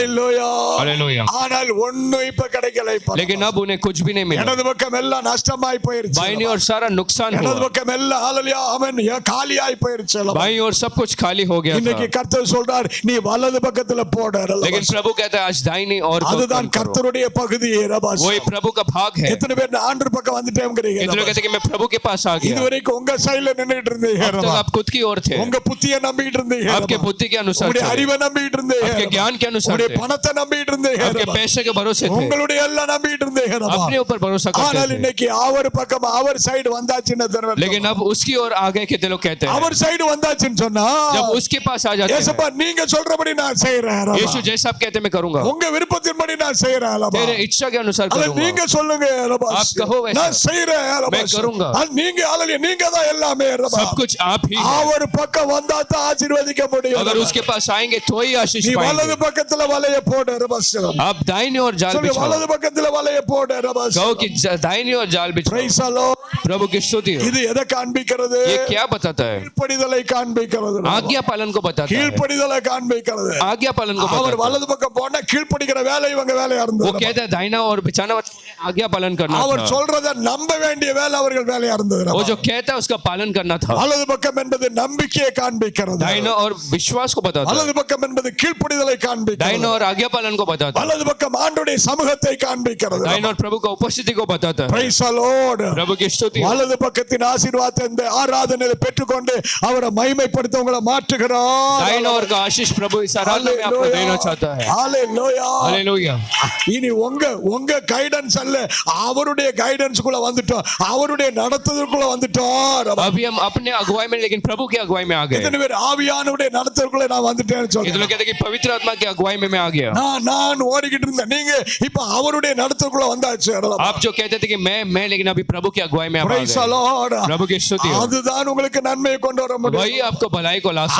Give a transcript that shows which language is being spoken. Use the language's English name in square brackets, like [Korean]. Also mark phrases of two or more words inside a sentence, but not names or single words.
[Tamil] ஹalleluya. [Hindi] हालेलुया [Tamil] ஆனால் ஒண்ணும் இப்ப கிடைக்கல இப்ப. [Hindi] लेकिन अब उन्हें कुछ भी नहीं मिला [Tamil] இடது பக்கம் எல்லாம் நஷ்டமாய் போயிருச்சு. [Hindi] बाईं ओर सारा नुकसान [Tamil] இடது [Hindi] हुआ [Tamil] பக்கம் எல்லாம் ஹalleluya அவன் காலியாய் போயிருச்சு. [Hindi] बाईं ओर सब कुछ खाली हो गया [Tamil] இன்னைக்கு [Hindi] था [Tamil] கர்த்தர் சொல்றார் நீ வலது பக்கத்துல போடு. [Hindi] लेकिन प्रभु कहता है आज दाहिनी ओर को [Tamil] அதுதான் [Hindi] कर्म करो। [Tamil] கர்த்தருடைய பகுதி. ரபாஸ். [Hindi] वही प्रभु का भाग है [Tamil] எத்தனை பேர் ஆண்டவர் பக்கம் வந்துட்டேங்கறீங்க? [Hindi] इतने लोग कहते हैं कि मैं प्रभु के पास आ गया [Tamil] இதுவரைக்கும் உங்க சைடுல நின்னுட்டு இருந்தீங்க. [Hindi] अब तक आप खुद की ओर थे [Tamil] உங்க புத்தியை நம்பிட்டு இருந்தீங்க. [Hindi] आपके बुद्धि के अनुसार [Tamil] உங்களுடைய [Hindi] चले, [Tamil] அறிவை நம்பிட்டு இருந்தீங்க. [Hindi] आपके ज्ञान के अनुसार [Tamil] உங்களுடைய [Hindi] थे, [Tamil] பணத்தை நம்பிட்டு இருந்தீங்க [Hindi] आपके पैसे के भरोसे थे, [Tamil] உங்களுடைய எல்லாம் நம்பிட்டு இருந்தீங்க [Hindi] अपने ऊपर भरोसा [Tamil] ஆனால் [Hindi] करते थे। [Tamil] இன்னைக்கு அவர் பக்கம் அவர் சைடு வந்தாச்சுன்னு தெரியும். [Hindi] लेकिन अब उसकी ओर आगे के लोग कहते हैं, [Tamil] அவர் சைடு வந்தாச்சுன்னு சொன்னா [Hindi] जब उसके पास आ जाते हैं, [Tamil] ஏசப்பா நீங்க சொல்றபடி நான் செய்றேன் [Hindi] यीशु जैसा आप कहते मैं करूंगा, [Tamil] உங்க விருப்பத்தின்படி நான் செய்றேன் [Hindi] तेरे इच्छा के अनुसार [Tamil] அல்ல [Hindi] करूंगा। [Tamil] நீங்க சொல்லுங்க [Hindi] आप कहो वैसा, [Tamil] நான் செய்றேன் [Hindi] मैं करूंगा। [Tamil] நீங்க அல்ல நீங்க தான் எல்லாமே [Hindi] सब कुछ आप ही हैं। [Tamil] அவர் பக்கம் வந்தா தான் ஆசீர்வதிக்க முடியும். [Hindi] अगर उसके पास आएंगे तो ही आशीष [Tamil] நீ வலது [Hindi] पाएंगे। [Tamil] பக்கத்துல வலைய போடு ரபஸ்ஸம். [Hindi] आप दाहिनी ओर जाल [Tamil] சொல்லு [Hindi] बिछाओ, [Tamil] வலது பக்கத்துல வலைய போடு ரபஸ்ஸம். [Hindi] कहो कि दाहिनी ओर जाल बिछाओ। [English] Praise the Lord. [Hindi] प्रभु की स्तुति हो। [Tamil] இது எதை காண்பிக்கிறது? [Hindi] ये क्या बताता है? [Tamil] கீழ்ப்படிதலை காண்பிக்கிறது. [Hindi] आज्ञा पालन को बताता है, [Tamil] கீழ்ப்படிதலை காண்பிக்கிறது. [Hindi] आज्ञा पालन को [Tamil] அவர் [Hindi] बताता है। [Tamil] வலது பக்கம் போனா கீழ்ப்படிக்கிற வேலை இவங்க வேலையா [Hindi] वो [Tamil] இருந்தது. [Hindi] कहता है दाहिना और बिछाना आज्ञा पालन करना [Tamil] அவர் [Hindi] था। [Tamil] சொல்றத நம்ப வேண்டிய வேலை அவர்கள் வேலையா இருந்தது. [Hindi] वो जो कहता है उसका पालन करना था। [Tamil] வலது பக்கம் என்பது நம்பிக்கையை காண்பிக்கிறது. [Hindi] दाहिना और विश्वास को बताता है, [Tamil] வலது பக்கம் என்பது கீழ்ப்படிதலை காண்பிக்கிறது. [Hindi] दाहिना और आज्ञा पालन को बताता है, [Tamil] வலது பக்கம் ஆண்டவருடைய சமூகத்தை காண்பிக்கிறது. [Hindi] दाहिना और प्रभु का उपस्थिति को बताता है। [English] Praise the Lord. [Hindi] प्रभु की स्तुति हो। [Tamil] வலது பக்கத்தின் ஆசீர்வாதத்தை இந்த ஆராதனையில பெற்றுக்கொண்டு அவரை மகிமைப்படுத்த உங்களை மாற்றுகிறார். [Hindi] दाहिना और का आशीष प्रभु इस आराधना में आपको देना चाहता है। [Tamil] ஹalleluya. [Hindi] हालेलुया। [Tamil] இனி உங்க கைடன்ஸ் அல்ல, அவருடைய கைடன்ஸ்க்குள்ள வந்துட்டோம், அவருடைய நடத்துதலுக்குள்ள வந்துட்டோம். [Hindi] अभी हम अपने अगुवाई में, लेकिन प्रभु की अगुवाई में आ गए। [Tamil] இத்தனை பேர் ஆவியானவருடைய நடத்துதலுக்குள்ள நான் வந்துட்டேன்னு [Hindi] ये तो [Tamil] சொல்றேன். [Hindi] लोग कहते हैं कि पवित्र आत्मा की अगुवाई में मैं आ गया। [Tamil] நான் ஓடிக்கிட்டு இருந்தேன், நீங்க இப்ப அவருடைய நடத்துதலுக்குள்ள வந்தாச்சு. [Hindi] आप जो कहते थे कि मैं लेकिन अभी प्रभु की अगुवाई में आप आ [English] Praise the [Hindi] गए। [English] Lord. [Hindi] प्रभु की स्तुति हो। [Tamil] அதுதான் உங்களுக்கு நன்மையை கொண்டு வர முடியும். [Hindi] वही आपको भलाई को ला सकता है,